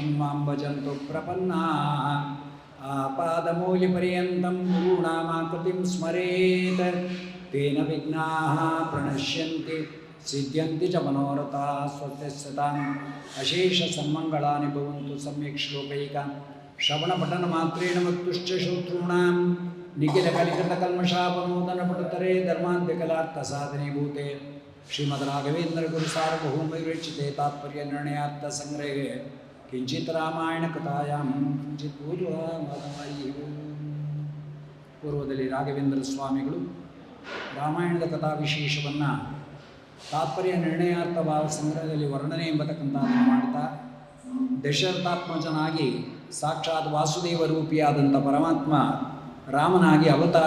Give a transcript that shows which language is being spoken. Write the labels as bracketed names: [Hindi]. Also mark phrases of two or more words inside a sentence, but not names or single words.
[Sanskrit] मां भजन्तु प्रपन्नाः आपादमूलिपर्यन्तं गुरूणामाकृतिं स्मरेत् तेन विघ्नाः प्रणश्यन्ति सिद्ध्यन्ति च मनोरथाः स्वस्तिस्सताम् अशेषसन्मङ्गलानि भवन्तु सम्यक् श्लोकैका श्रवणपठनमात्रेण वक्तुश्च श्रोतॄणां निखिलकलिकृतकल्मषापनूतनपटुतरे धर्मान्त्यकलार्थसाधने भूते श्रीमद्राघवेन्द्रगुरुसार्वभौमविरचिते तात्पर्यनिर्णयार्थसङ्ग्रहे किंचित रामायण कथायां किंचित [Kannada] ಪೂರ್ವದಲ್ಲಿ ರಾಘವೇಂದ್ರ ಸ್ವಾಮಿಗಳು ರಾಮಾಯಣದ ಕಥಾ ವಿಶೇಷವನ್ನು ತಾತ್ಪರ್ಯ ನಿರ್ಣಯಾರ್ಥ ಭಾವ ಸಂಗ್ರಹದಲ್ಲಿ ವರ್ಣನೆ ಎಂಬತಕ್ಕಂಥದ್ದನ್ನು ಮಾಡ್ತಾ ದಶರಥಾತ್ಮಜನಾಗಿ ಸಾಕ್ಷಾತ್ ವಾಸುದೇವ ರೂಪಿಯಾದಂಥ ಪರಮಾತ್ಮ ರಾಮನಾಗಿ ಅವತಾರ